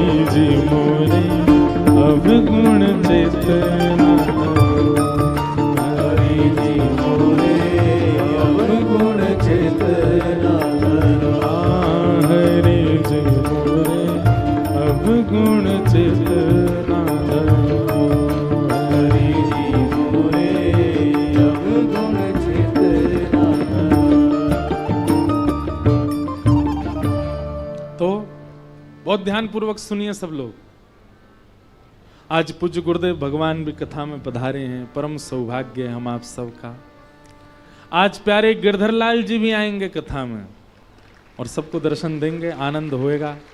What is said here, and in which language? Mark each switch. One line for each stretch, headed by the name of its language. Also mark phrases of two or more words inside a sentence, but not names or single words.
Hindi: जी मोरे अवगुण चेतना हरि जी मोरे अवगुण चेतना हरि जी मोरे अवगुण चेतना हरि जी मोरे अवगुण चेतना। तो बहुत ध्यान पूर्वक सुनिए सब लोग। आज पूज्य गुरुदेव भगवान भी कथा में पधारे हैं, परम सौभाग्य है हम आप सबका। आज प्यारे गिरधर लाल जी भी आएंगे कथा में और सबको दर्शन देंगे, आनंद होएगा।